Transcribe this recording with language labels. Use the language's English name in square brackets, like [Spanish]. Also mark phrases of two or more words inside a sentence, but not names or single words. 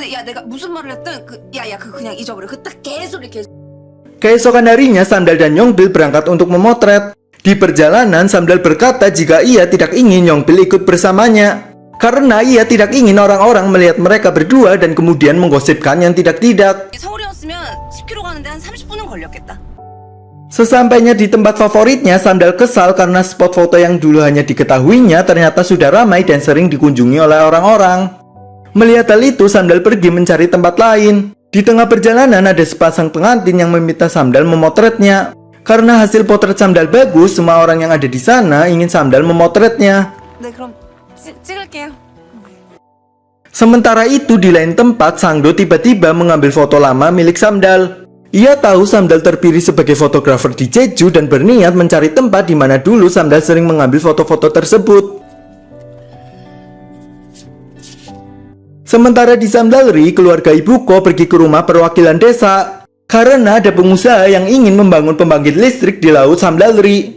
[Indonesian] Keesokan harinya Samdal dan Yongpil berangkat untuk memotret. Di perjalanan Samdal berkata jika ia tidak ingin Yongpil ikut bersamanya. Karena ia tidak ingin orang-orang melihat mereka berdua dan kemudian menggosipkan yang tidak-tidak. [Korean] 서울이었으면 10km 가는데 한 30분은 걸렸겠다. [Indonesian] Sesampainya di tempat favoritnya, Samdal kesal karena spot foto yang dulu hanya diketahuinya ternyata sudah ramai dan sering dikunjungi oleh orang-orang. Melihat hal itu, Samdal pergi mencari tempat lain. Di tengah perjalanan ada sepasang pengantin yang meminta Samdal memotretnya. Karena hasil potret Samdal bagus, semua orang yang ada di sana ingin Samdal memotretnya. [Korean] 네, 그럼 찍을게요. [Indonesian] Sementara itu di lain tempat, Sangdo tiba-tiba mengambil foto lama milik Samdal. Ia tahu Samdal terpilih sebagai fotografer di Jeju dan berniat mencari tempat di mana dulu Samdal sering mengambil foto-foto tersebut. Sementara di Samdalri, keluarga Ibuko pergi ke rumah perwakilan desa karena ada pengusaha yang ingin membangun pembangkit listrik di laut Samdalri.